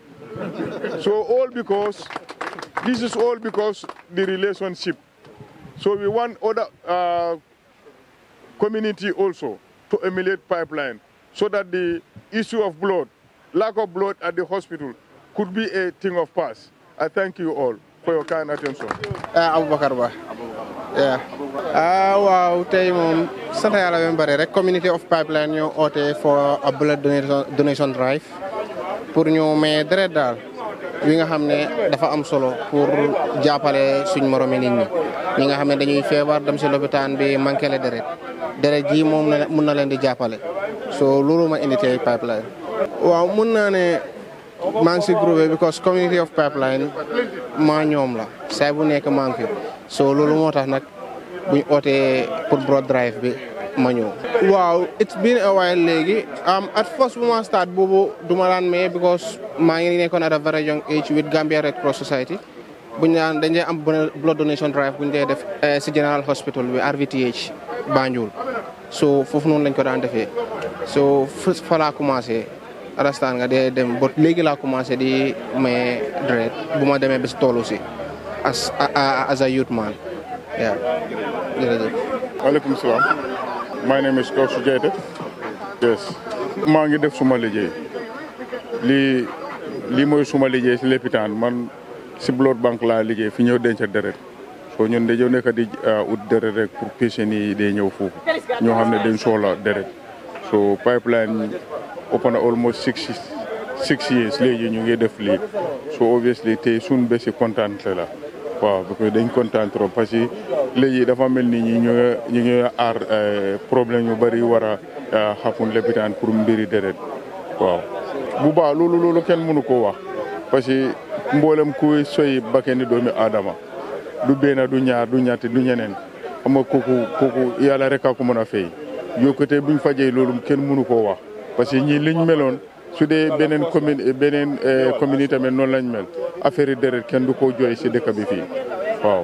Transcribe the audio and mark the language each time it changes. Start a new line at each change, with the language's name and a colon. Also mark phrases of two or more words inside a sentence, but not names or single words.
English: So this is all because the relationship. So we want other community also to emulate Pipeline, so that the issue of blood, lack of blood at the hospital, could be a thing of past. I thank you all for your kind attention. Abubakar Ba. Yeah.
Wolof: Wow, tey moom sant Yàlla ba bari rek
English: community of Pipeline
Wolof: ñoo oote
English: for a blood donation drive
Wolof: pour ñu may deret daal wi nga xam ne dafa am solo pour jàppale suñ moromi nit ñi nga xam ne dañuy feebar dem si lopitaan bi
French: manqué le
Wolof: deret ji moom mun na leen di jàppale so loolu ma indi tey Pipeline. waaw mun naa ne maa ngi si groupe because
English: community of Pipeline
Wolof: maa ñoom la saa bu nekk maa ngi fi so loolu moo tax nag buñ ootee pour
English: blood drive
Wolof: bi ma ñëw. waaw
English: it's been a while
Wolof: léegi
English: at first
Wolof: bu ma start boobu duma daan may because maa ngi nekkoon
English: at a very young age with Gambia Red Cross Society
Wolof: buñ naan dañ dee am
English: blood donation drive
Wolof: buñ dee def si General Hospital bi RVTH Banjul so foofu noonu lañ ko daan defee so fa laa commencé understand nga dee dem but léegi laa commencé di may deret bu ma demee bis toolu si
English: as a youth man yeah
Wolof: jërëjëf. Waaleykum salaam.
English: My name is Kawsu Jaite. Yes.
Wolof: maa ngi def suma liggéey lii mooy suma liggéey si lopitaan man si
English: blood bank
Wolof: laa liggéey fi ñëw denc deret so ñun dañoo nekk di ut deret rek pour patient yi day ñëw foofu ñoo xam ne dañ soxla deret so pipeline
English: open almost 6 years
Wolof: léegi ñu ngi def lii so obviously tey suñ bési kontaan la waaw
French: parce que
Wolof: dañ kontaan
French: trop parce
Wolof: que léegi dafa mel ni ñu ngi aar problème yu bari war a xapun lopitaan pour mbiri deret waaw bu baax loolu kenn mënu ko wax
French: parce que
Wolof: mboolem kuy soy bakkeni doomi aadama du benn du ñaar du ñetti du ñeneen xam nga kooku yàlla rek a ko mën a fay yokkute buñ fajee loolu kenn mënu koo wax
French: parce que
Wolof: ñii liñ meloon su dee beneen commune yi tamit noonu lañ mel affaire yi deret kenn du ko jooy si dëkk bi fii waaw.